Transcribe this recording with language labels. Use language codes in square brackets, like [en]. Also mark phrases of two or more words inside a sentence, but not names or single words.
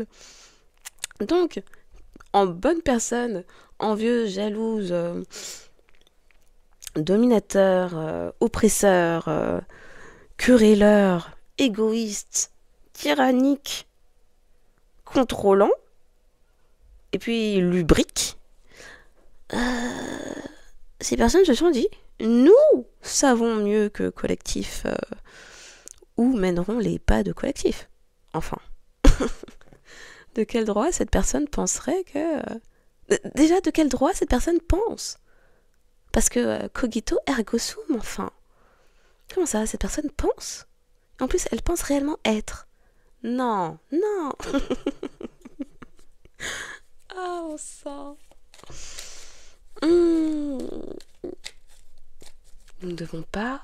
[fr] Donc, en bonne personne, envieuse, jalouse, dominateur, oppresseur, querelleur, égoïste, tyrannique, contrôlant, et puis lubrique, ces personnes se sont dit, nous savons mieux que collectif où mèneront les pas de collectif. Enfin. De quel droit cette personne penserait que... Déjà, de quel droit cette personne pense? Parce que [la] cogito ergo sum, [fr] enfin. Comment ça, cette personne pense? En plus, elle pense réellement être. Non, non. Ah, on sent. Nous ne devons pas...